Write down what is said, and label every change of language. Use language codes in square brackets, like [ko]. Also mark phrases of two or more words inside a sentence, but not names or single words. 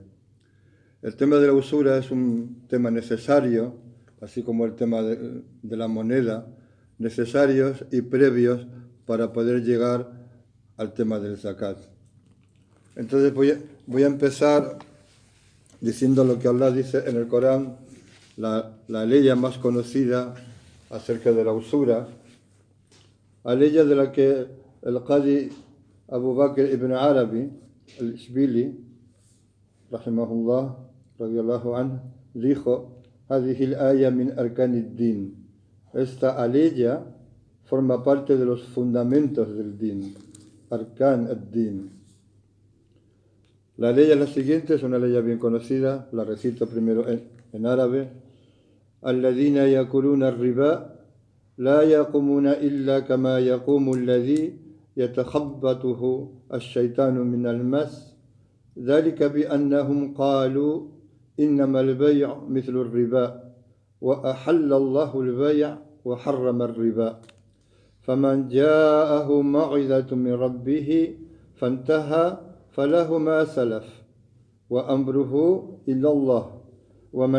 [es] El tema de la usura es un tema necesario, así como el tema de la moneda, necesarios y previos para poder llegar al tema del zakat. Entonces voy a empezar diciendo lo que Allah dice en el Corán, la ley más conocida acerca de la usura, la ley de la que el Qadi Abu Bakr ibn Arabi, el Ishbili, [ar] رحمه الله رضي الله عنه, [es] dijo: [ar] "هذه الآية من أركان الدين." [es] Esta aleya forma parte de los fundamentos del din, [ar] أركان الدين. [es] La ley es la siguiente, es una ley bien conocida, la recito primero en árabe. [ar] الذين يأكلون الربا لا يقومون إلا كما يقوم الذي يتخبطه الشيطان من المس ذلك بأنهم قالوا إنما البيع مثل الربا وأحل الله البيع وحرم الربا فمن جاءه موعظة من ربه فانتهى فله ما سلف وأمره إلى الله ومن